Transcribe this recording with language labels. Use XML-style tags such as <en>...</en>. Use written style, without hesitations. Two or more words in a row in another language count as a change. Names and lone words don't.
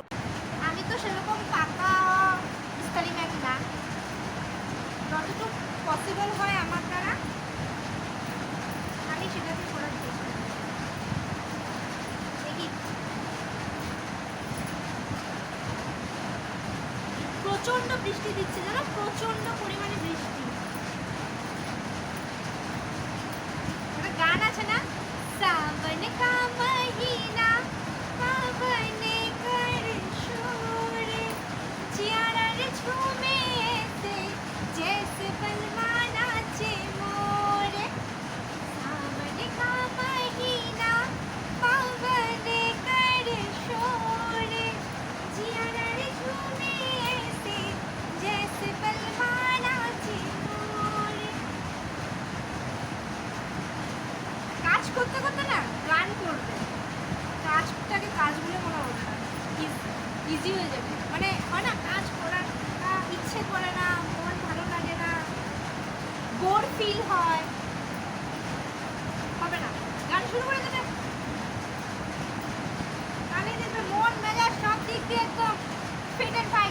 <bn>আমি তো সেরকম পাকা ইস্তারি ম্যান না, যতটুকু পসিবল হয় আমার দ্বারা আমি সেটাকে করার চেষ্টা করি। দেখি প্রচন্ড বৃষ্টি দিচ্ছে, জানো, প্রচন্ড পরিমাণে বৃষ্টি। একটা গান আছে না,</bn> <hi>सावन का महीना पवन कर शोर जियार झूमे ऐसे जैसे बलवा नाचे मोर। सावन का महीना पवन कर शोर जियार झूमे ऐसे जैसे बलवा नाचे मोर।</hi> <bn>কাজ করতে করতে না গান করবে, কাজটাকে কাজ বলে মনে হবে না, ইজি হয়ে যাবে। মানে হয় না, কাজ করার ইচ্ছে করে না, মন ভালো লাগে না,</bn> <en>bore feel</en> <bn>হয়, হবে না, গান শুরু করে দেবে, গানে দেখবে মন মেজাজ সব দিক দিয়ে একদম</bn> <en>fit and fight.</en>